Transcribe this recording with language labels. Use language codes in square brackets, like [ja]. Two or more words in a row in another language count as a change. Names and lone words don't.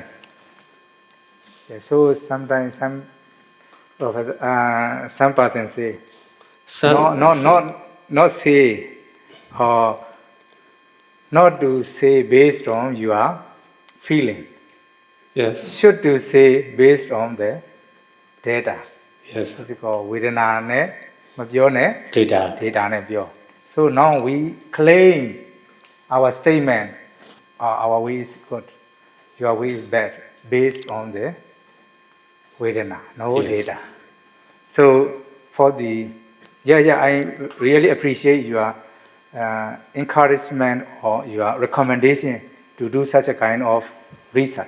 [en] Yeah, so sometimes some person say, not say or not to say based on your feeling. Yes. Should to say based on the data. Yes. It's called [my] Vedana ne mapyo ne data ne pyo. [en] So now we claim our statement, our way is good, your way is bad, based on the Vedana, no data. So for the I really appreciate your encouragement or your recommendation to do such a kind of research.